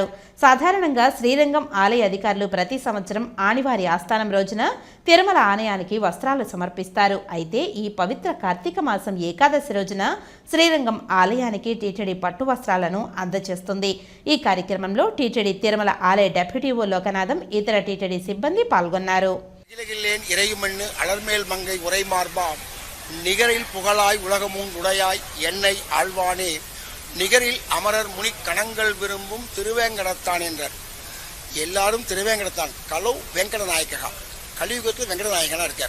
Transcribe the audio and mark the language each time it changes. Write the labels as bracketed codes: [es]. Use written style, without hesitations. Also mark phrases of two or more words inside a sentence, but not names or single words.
[te] సాధారణంగా శ్రీరంగం ఆలయ అధికారులు ప్రతి సంవత్సరం ఆనివారి ఆస్థానం రోజున తిరుమల ఆలయానికి వస్త్రాలు సమర్పిస్తారు. అయితే ఈ పవిత్ర కార్తీక మాసం ఏకాదశి రోజున శ్రీరంగం ఆలయానికి టీటీడీ పట్టు వస్త్రాలను అందజేస్తుంది. ఈ కార్యక్రమంలో టీటీడీ తిరుమల ఆలయ డెప్యూటీ ఓ లోకనాథం, ఇతర టీటీడీ సిబ్బంది పాల్గొన్నారు. [ta] நிகரில் புகழாய் உலகமும் உடையாய் என்னை ஆழ்வானே நிகரில் அமரர் முனி கணங்கள் விரும்பும் திருவேங்கடத்தான் என்றார். எல்லாரும் திருவேங்கடத்தான். கலவு வெங்கடநாயகா, கலியுகத்தில் வெங்கடநாயகனாக இருக்கார்.